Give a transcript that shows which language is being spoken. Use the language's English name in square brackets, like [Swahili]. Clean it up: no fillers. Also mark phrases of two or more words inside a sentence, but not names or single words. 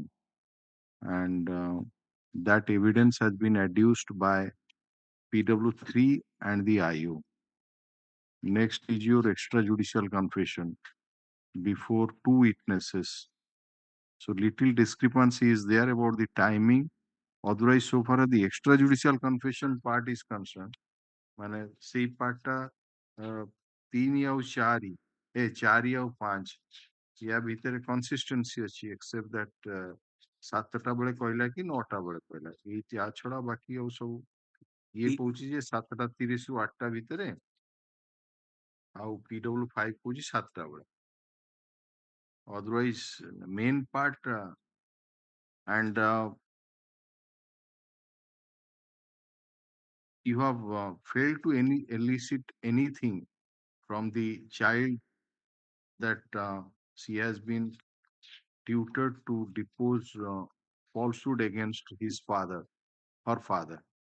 [English] And that evidence has been adduced by PW3 and the IO. Next is your extrajudicial confession before two witnesses. So little discrepancy is there about the timing. Otherwise, so far as the extrajudicial confession part is concerned, [Odia] ମାନେ ସେଇ ପାର୍ଟଟା 3 ଆଉ 4 4 ଆଉ 5 ୟା ଭିତରେ କନସିଷ୍ଟେନ୍ସି ଅଛି [English] except that [Odia] 7ଟା ବେଳେ କହିଲା କି 9ଟା ବେଳେ କହିଲା ଏଇ ୟା ଛଡା ବାକି ଆଉ ସବୁ ଇଏ କହୁଛି ଯେ 7:30 ରୁ 8ଟା ଭିତରେ ଆଉ PW5 କହୁଛି 7ଟା ବେଳେ. [English] Otherwise main part and you have failed to elicit anything from the child that she has been tutored to depose falsehood against his father, her father.